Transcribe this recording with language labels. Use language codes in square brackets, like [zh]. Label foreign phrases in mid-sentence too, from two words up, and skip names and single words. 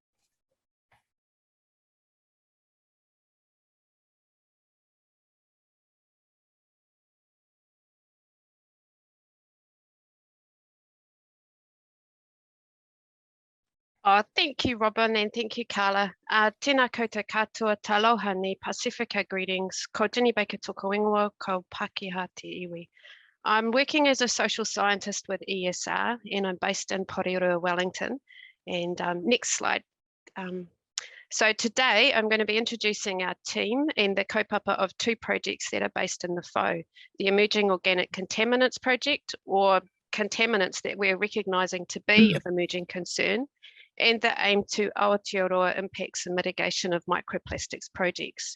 [en] Thank you, Robin, and thank you, Carla. [mi] Tēnā koutou katoa, [niu] taloha ni [en] Pacifica greetings. [mi] Ko Jinny Baker toko ingoa, ko Pākehā te iwi. [en] I'm working as a social scientist with ESR, and I'm based in Porirua, Wellington. And next slide. So today I'm going to be introducing our team and the kaupapa of two projects that are based in the Whau, the Emerging Organic Contaminants Project, or contaminants that we're recognising to be of emerging concern, and the aim to Aotearoa impacts and mitigation of microplastics projects.